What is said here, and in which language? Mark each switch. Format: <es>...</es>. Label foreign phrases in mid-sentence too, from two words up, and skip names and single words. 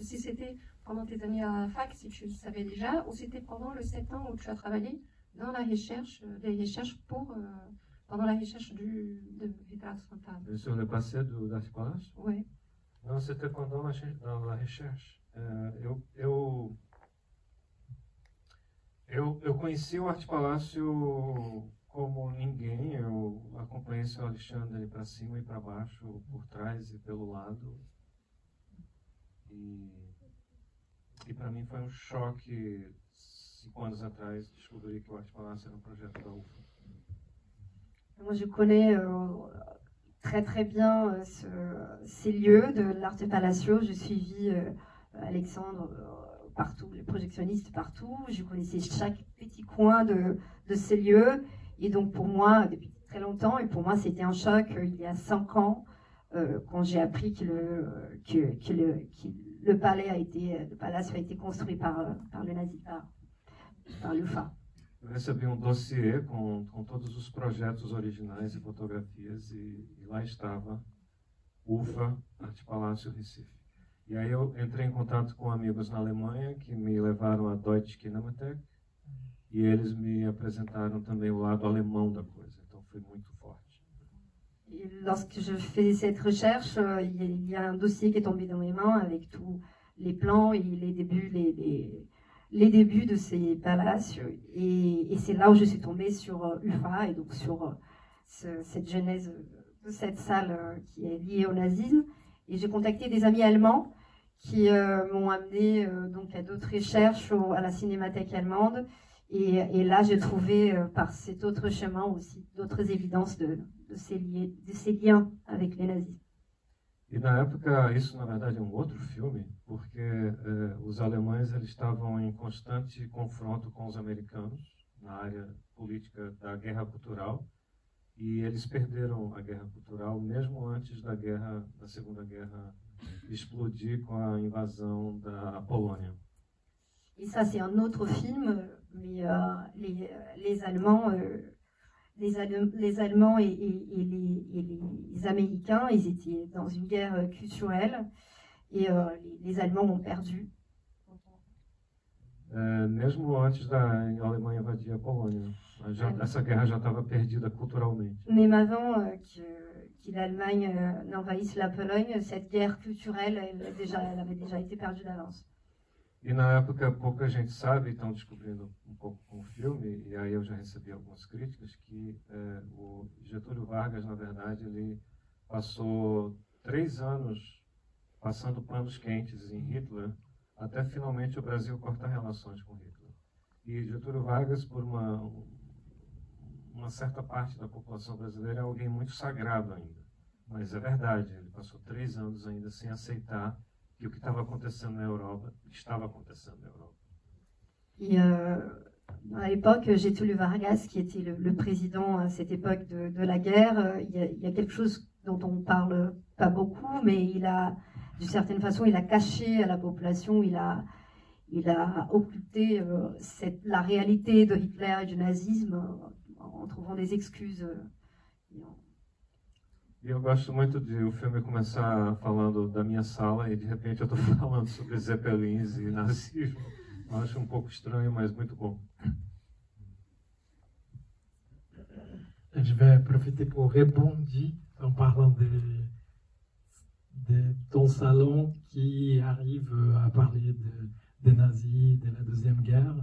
<fr>Si c'était pendant tes années à la fac, si tu le savais déjà, ou c'était pendant le 7 ans où tu as travaillé dans la recherche, pendant la recherche de Retratos Fantasmas. Sur le passé d'Arte Palácio? Oui. Não, c'était pendant la recherche.</fr> <pt>Eu conheci o Arte Palácio como ninguém. Eu acompanhei o seu Alexandre para cima e para baixo, por trás e pelo lado. E para mim foi um choque, 5 anos atrás, descobrir que o Arte Palácio era um projeto da UFA.</pt> <fr>Moi, je connais très très bien ces lieux de l'Arte Palacio. J'ai suivi Alexandre partout, les projectionnistes partout. Je connaissais chaque petit coin de ces lieux. Et donc pour moi, depuis très longtemps, et pour moi c'était un choc il y a 5 ans, quand j'ai appris que le palace a été construit par le nazi, par l'UFA.</fr> <pt>Eu recebi dossiê com todos os projetos originais e fotografias e lá estava UFA, Arte Palácio, Recife. E aí eu entrei em contato com amigos na Alemanha que me levaram à Deutsche Kinemathek e eles me apresentaram também o lado alemão da coisa. Então foi muito forte.</pt> <fr>Et lorsque je fais cette recherche, il y a un dossier qui est tombé dans mes mains avec tous les plans et les débuts de ces palaces, et c'est là où je suis tombée sur UFA et donc sur cette genèse de cette salle qui est liée au nazisme. Et j'ai contacté des amis allemands qui m'ont amené donc à d'autres recherches à la Cinémathèque allemande, et là j'ai trouvé par cet autre chemin aussi d'autres évidences de ces liens avec les nazis.</fr> <pt>E na época, isso na verdade é um outro filme, porque os alemães eles estavam em constante confronto com os americanos na área política da guerra cultural, e eles perderam a guerra cultural mesmo antes da Segunda Guerra explodir com a invasão da Polônia.</pt> <fr>Et ça c'est un autre film, mais les Allemands et les Américains, ils étaient dans une guerre culturelle, et les Allemands ont perdu.</fr> <pt>mesmo antes da Alemanha invadir a Polônia. Essa guerra já estava perdida culturalmente.</pt> <fr>Même avant que l'Allemagne n'envahisse la Pologne, cette guerre culturelle, elle avait déjà été perdue d'avance.</fr> <pt>E na época pouca gente sabe, estão descobrindo um pouco com o filme, e aí eu já recebi algumas críticas, que o Getúlio Vargas, na verdade, ele passou 3 anos passando panos quentes em Hitler, até finalmente o Brasil cortar relações com Hitler. E Getúlio Vargas, por uma certa parte da população brasileira, é alguém muito sagrado ainda. Mas é verdade, ele passou 3 anos ainda sem aceitar que o que estava acontecendo na Europa estava acontecendo na Europa.</pt> <fr>Et à l'époque, Getúlio Vargas, qui était le président à cette époque de la guerre, il y a quelque chose dont on ne parle pas beaucoup, mais d'une certaine façon, il a caché à la population, il a occulté la réalité de Hitler et du nazisme en trouvant des excuses.</fr> <pt>E eu gosto muito de o filme começar falando da minha sala e de repente eu estou falando sobre Zeppelins e nazismo. Eu acho um pouco estranho, mas muito bom.</pt> <fr>Je vais profiter pour répondre en parlant de ton salon qui arrive à parler des nazis, de la Deuxième Guerre.</fr>